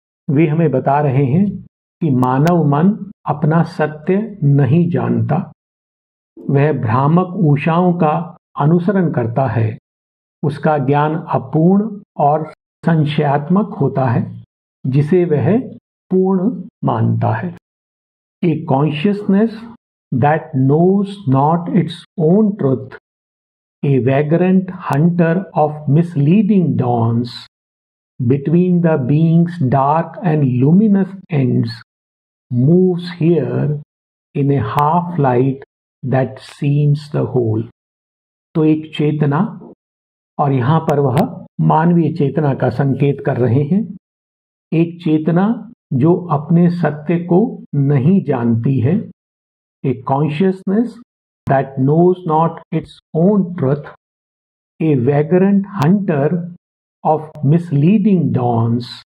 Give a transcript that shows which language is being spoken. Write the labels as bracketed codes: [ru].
[hi] वे हमें बता रहे हैं कि मानव मन अपना सत्य नहीं जानता, वह भ्रामक ऊषाओं का अनुसरण करता है। उसका ज्ञान अपूर्ण और संशयात्मक होता है, जिसे वह पूर्ण मानता है। [en] A consciousness that knows not its own truth, a vagrant hunter of misleading dawns, between the being's dark and luminous ends, moves here in a half light that seems the whole। [hi] तो एक चेतना, और यहाँ पर वह मानवीय चेतना का संकेत कर रहे हैं। एक चेतना जो अपने सत्य को नहीं जानती है। [en] A consciousness that knows not its own truth, a vagrant hunter of misleading dawns.